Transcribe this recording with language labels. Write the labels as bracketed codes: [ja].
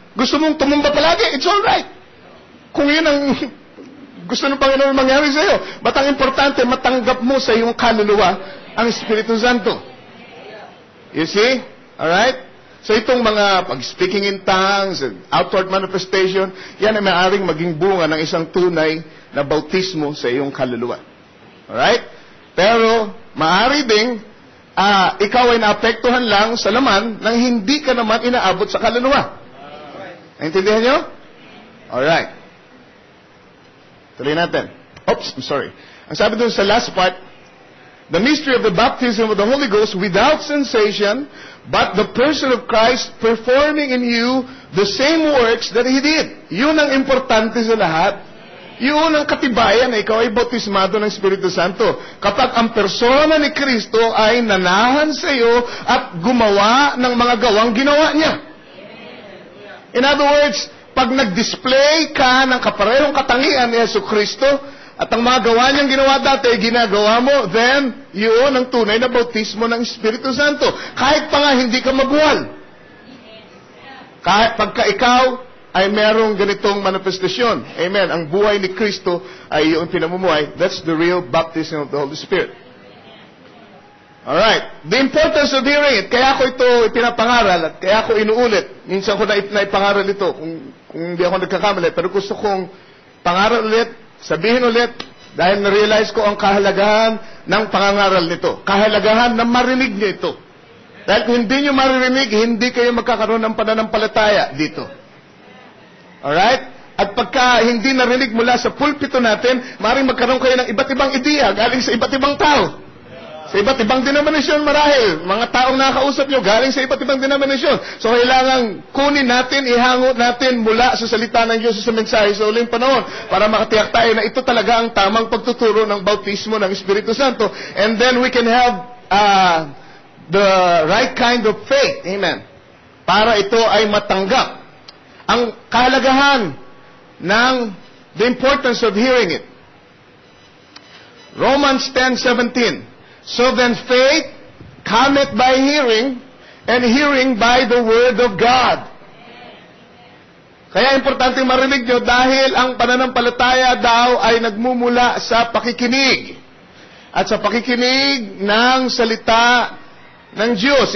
[tl] Gusto mong tumumba palagi, [en] it's alright. [tl] Kung yun ang gusto ng Panginoon mangyari sa iyo. Ba't ang importante, matanggap mo sa iyong kaluluwa ang Espiritu Santo. [en] You see? Alright? [tl] So itong mga pag-speaking in tongues, [en] outward manifestation, [tl] yan ay maaaring maging bunga ng isang tunay na bautismo sa iyong kaluluwa. Alright? Pero, maaari ding, ikaw ay naapektuhan lang sa laman nang hindi ka naman inaabot sa kaluluwa. Naintindihan nyo? Alright. Tuloy natin. [en] Oops, I'm sorry. [tl] Ang sabi doon sa [en] last part, the mystery of the baptism of the Holy Ghost without sensation, but the person of Christ performing in you the same works that He did. [tl] Yun ang importante sa lahat. Yun ang katibayan na ikaw ay bautismado ng Espiritu Santo. Kapag ang persona ni Kristo ay nanahan sa iyo at gumawa ng mga gawang ginawa niya. [en] In other words, [tl] pag nag-display ka ng kaparehong katangian ni Yesu Kristo, at ang mga gawa niyang ginawa dati, ginagawa mo, then, yun ang tunay na bautismo ng Espiritu Santo. Kahit pa nga hindi ka mabuwal. Kahit pagka ikaw ay merong ganitong manifestasyon. Amen. Ang buhay ni Kristo ay yung pinamumuhay. [en] That's the real baptism of the Holy Spirit. Alright. The importance of hearing it. [tl] Kaya ko ito ipinapangaral at kaya ko inuulit. Minsan ko na ipangaral ito kung hindi ako nagkakamali. Pero gusto kong pangaral ulit, sabihin ulit, dahil na-realize ko ang kahalagahan ng pangangaral nito. Kahalagahan na marinig niyo ito. Dahil kung hindi niyo maririnig, hindi kayo magkakaroon ng pananampalataya dito. Alright? At pagka hindi narinig mula sa pulpito natin, maaaring magkaroon kayo ng iba't ibang ideya galing sa iba't ibang tao. Sa iba't ibang denominasyon marahil. Mga taong nakakausap nyo galing sa iba't ibang denominasyon. So kailangan kunin natin, ihangot natin mula sa salita ng Diyos sa mensahe sa uling panahon para makatiyak tayo na ito talaga ang tamang pagtuturo ng bautismo ng Espiritu Santo. [en] And then we can have the right kind of faith. [tl] Amen. Para ito ay matanggap. Ang kahalagahan ng [en] the importance of hearing it. Romans 10:17. So then faith cometh by hearing, and hearing by the word of God. [tl] Kaya importante marinig nyo dahil ang pananampalataya daw ay nagmumula sa pakikinig. At sa pakikinig ng salita ng Diyos.